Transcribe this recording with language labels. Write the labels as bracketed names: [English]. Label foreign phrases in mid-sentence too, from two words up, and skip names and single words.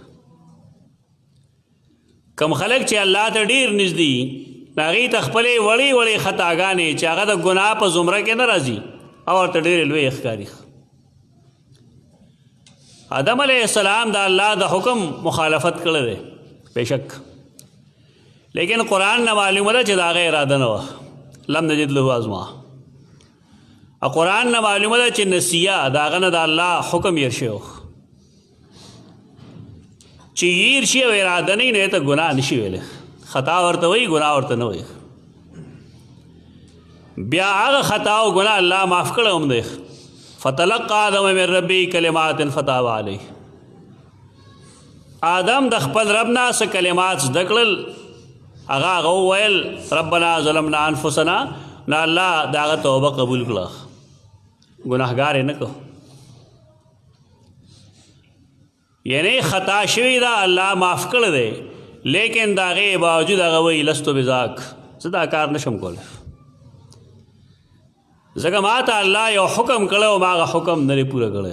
[Pashto] کم خلک چې الله ته ډېر نږدې نو هغې ته خپلې وړې وړې خطاګانې چې هغه د ګناه په زمره کې نه راځي او ورته ډېرې لویې ښکاري. آدم [Arabic] علیه السلام [Pashto] د الله د حکم مخالفت کړی دی بېشک، لیکن قرآن نه معلومه ده چې د هغه اراده نه وه، [Arabic] لم نجد له عزما. [Pashto] او قرآن نه معلومه ده چې نسیه د هغه نه د الله حکم هېر شوی، چې هېر شي او اراده نه وي نو ته ګناه نشي ویلی، خطا ورته وایي، ګناه ورته نه وایي. بیا هغه خطا او ګناه الله معاف کړی هم دی. [Arabic] فتلقى آدم من ربه کلمات فتاب علیه. [Pashto] آدم د خپل رب نه څه کلمات زده کړل، هغه وویل [Arabic] ربنا ظلمنا انفسنا، [Pashto] نه الله د هغه توبه قبول کړه، ګناهګار یې نه کړ. یعنی خطا شوي ده الله معاف کړی دی، لیکن د هغې باوجود هغه وایي [Arabic] لستو بذاک، [Pashto] زه دا کار نشم کولی، ځکه ما ته الله یو حکم کړی او ما هغه حکم نه دی پوره کړی.